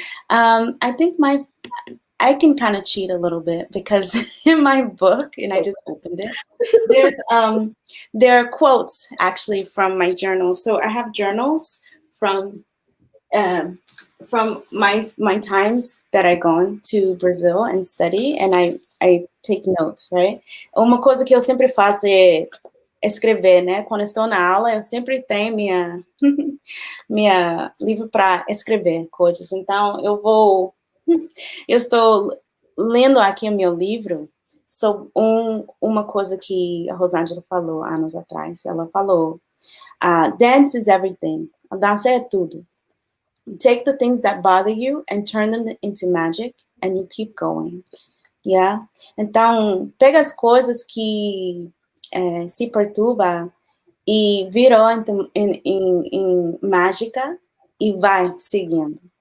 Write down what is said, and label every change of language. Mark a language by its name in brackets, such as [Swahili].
[English] I think I can kind of cheat a little bit because in my book, and I just opened it, there are quotes actually from my journals. So I have journals from my times that I gone to Brazil and study, and I take notes, right? [Portuguese] Uma coisa que eu sempre faço é escrever, né? Quando estou na aula, eu sempre tenho minha livro para escrever coisas. Então, eu estou lendo aqui o meu livro sobre uma coisa que a Rosangela falou anos atrás. Ela falou, [English] dance is everything. [Portuguese] A dança é tudo. [English] Take the things that bother you and turn them into magic, and you keep going. Yeah? [Portuguese] Então, pega as coisas que se perturba e virou em mágica e vai seguindo.